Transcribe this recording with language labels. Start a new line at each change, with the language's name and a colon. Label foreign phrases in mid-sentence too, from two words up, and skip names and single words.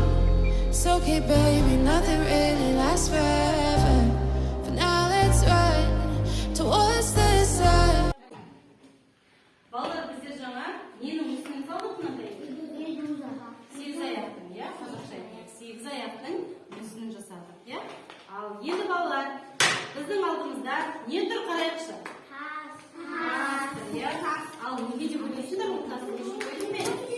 English: It's okay, baby, nothing really lasts forever. For now, let's run towards the sun.
Kazakh: Балалар, біздер жаңа ненің мүсінін салдық мынандай? Сегіз аяқтың, қазақша айтайық. Сегіз аяқтың мүсінін жасадық, Ал енді балалар, біздің алдымызда не тұр қарайықшы? Тас тұр, Ал неге деп ойлайсыңдар, ол тасты не үшін қойдың бе?